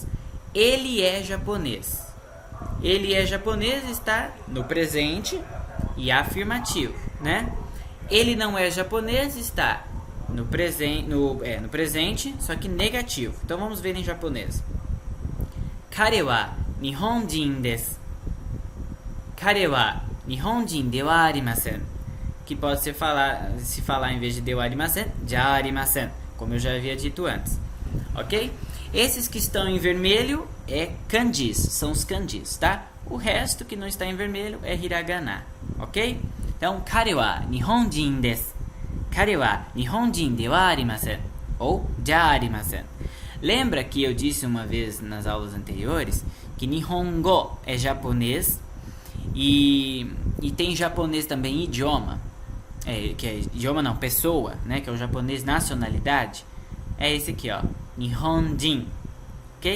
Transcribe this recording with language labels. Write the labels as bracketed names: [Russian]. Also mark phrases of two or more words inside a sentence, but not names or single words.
[Portuguese] Ele é japonês. Ele é japonês está no presente e afirmativo, né? Ele não é japonês está no presente, só que negativo. Então vamos ver em japonês. [Japanese] 彼は日本人です. 彼は日本人ではありません. [Portuguese] Que pode se falar em vez de [Japanese] ではありません, じゃありません, [Portuguese] como eu já havia dito antes. Ok? Esses que estão em vermelho é kanjis, são os kanjis, tá? O resto que não está em vermelho é hiragana, ok? Então, [Japanese] 彼は日本人です. 彼は日本人ではありません. Ou じゃありません. [Portuguese] Lembra que eu disse uma vez nas aulas anteriores que Nihongo é japonês e tem japonês também idioma, que é idioma não, pessoa, né, que é o japonês nacionalidade, é esse aqui, ó, Nihonjin, ok?